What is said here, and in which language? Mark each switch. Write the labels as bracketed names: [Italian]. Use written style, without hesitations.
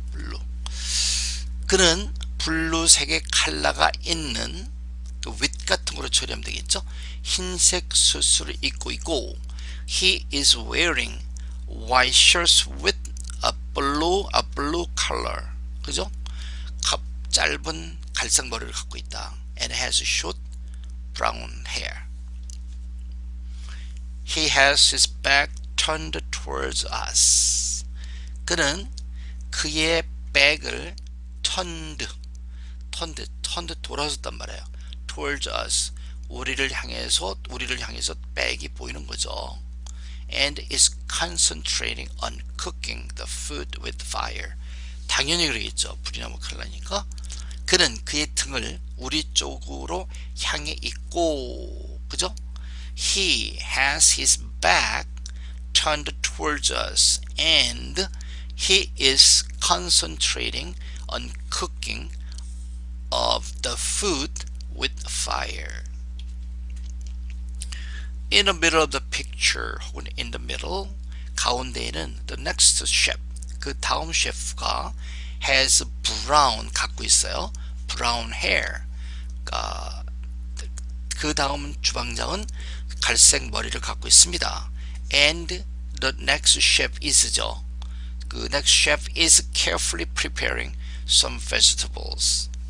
[Korean] 블루, 그는 블루색의 컬러가 있는 그 with 같은 거로 처리하면 되겠죠? 흰색 수트를 입고 있고, [English] he is wearing white shirts with a blue collar, 그죠? [Korean] 짧은 갈색 머리를 갖고 있다. [English] and has short brown hair. He has his back turned towards us, [Korean] 그는 그의 백을 [English] turned [Korean] 돌아섰단 말이에요. [English] towards us, [Korean] 우리를 향해서 백이 보이는 거죠. [English] and is concentrating on cooking the food with fire, [Korean] 당연히 그러겠죠. 불이나무 칼라니까. 그는 그의 등을 우리 쪽으로 향해 있고, 그죠? [English] He has his back turned towards us and he is concentrating on cooking of the food with fire. In the middle of the picture, 혹은 in the middle, [Korean] 가운데에는 [English] the next chef, [Korean] 그 다음 셰프가 [English] has brown, [Korean] 갖고 있어요. [English] brown hair. [Korean] 그 다음 주방장은 갈색 머리를 갖고 있습니다. [English] and the next chef is죠. 그 next chef is carefully preparing some vegetables.